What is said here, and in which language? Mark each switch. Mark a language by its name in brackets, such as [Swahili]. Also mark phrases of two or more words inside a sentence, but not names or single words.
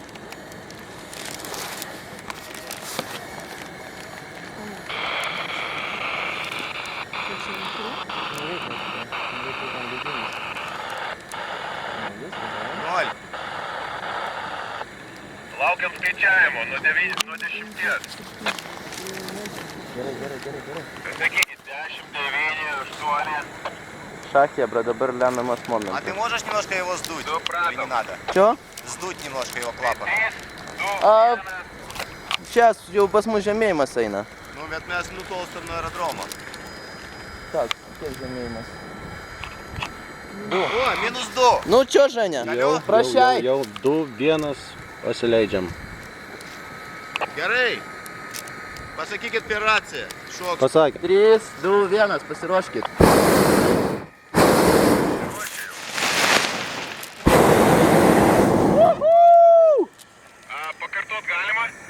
[Russian] Ноль. [Lithuanian] Laukiam skaičiavimo nuo 10. Gerai. Sakykit, 10, 9, 8. [Russian] Шахия, бро, [Lithuanian] dabar lemiamas [Russian] А [Lithuanian] momentas. [Russian] ты можешь немножко его сдуть? Или не надо? [Lithuanian] Čo? [Russian] Сдуть немножко его клапан. [Lithuanian] 3, 2, 1. Čia jau pas mus žemėjimas eina. Ну, bet mes nutolstam nuo aerodromo. Так, kiek žemėjimas? [Russian] О, минус 2. [Lithuanian] Nu, čo, Ženė? Alio? Prašai. Jau 2-1 pasileidžiam. Gerai. Pasakykit per raciją. Šoks. Pasakė. 3, 2, 1, pasiruoškit. Pakartot galima?